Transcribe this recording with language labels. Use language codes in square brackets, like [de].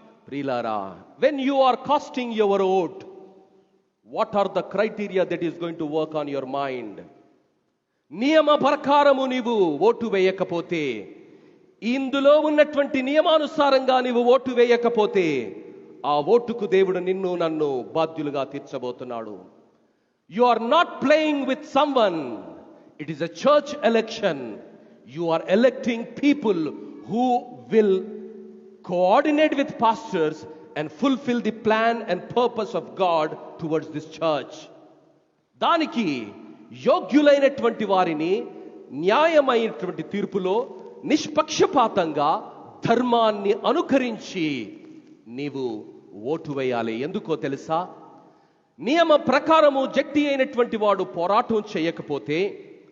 [en] ప్రియులారా, when you are casting your vote, what are the criteria that is going to work on your mind? [te] నియమ ప్రకారము నీవు vote వేయకపోతే, ఇందులో ఉన్నటువంటి నియమానుసారంగా నీవు ఓటు వేయకపోతే, ఆ ఓటుకు దేవుడు నిన్ను నన్ను బాధ్యులుగా తీర్చబోతున్నాడు. [en] You are not playing with someone. It is a church election. You are electing people who will coordinate with pastors and fulfill the plan and purpose of God towards this church. [te] దానికి యోగ్యులైనటువంటి వారిని న్యాయమైనటువంటి తీర్పులో నిష్పక్షపాతంగా ధర్మాన్ని అనుకరించి నీవు vote వేయాలి. ఎందుకో తెలుసా? నియమ ప్రకారము జట్టి అయినటువంటి వాడు పోరాటం చేయకపోతే